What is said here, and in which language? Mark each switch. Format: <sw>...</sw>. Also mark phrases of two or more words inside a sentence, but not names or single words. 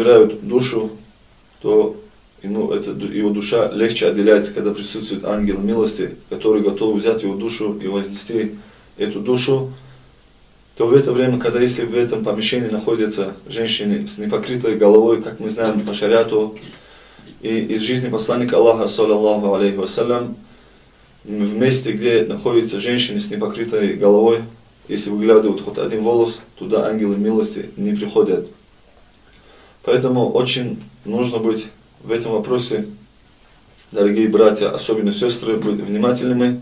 <ru>него забирают душу, то его душа легче отделяется, когда присутствует ангел милости, который готов взять его душу и вознести эту душу, то в это время, когда если в этом помещении находятся женщины с непокрытой головой, как мы знаем по шариату, и из жизни посланника Аллаха,</ru> <ar>صلى الله عليه وسلم,</ar> <ru>в месте, где находятся женщины с непокрытой головой, если выглядывают хоть один волос, туда ангелы милости не приходят. Поэтому очень нужно быть в этом вопросе, дорогие братья, особенно сестры, быть внимательными.</ru>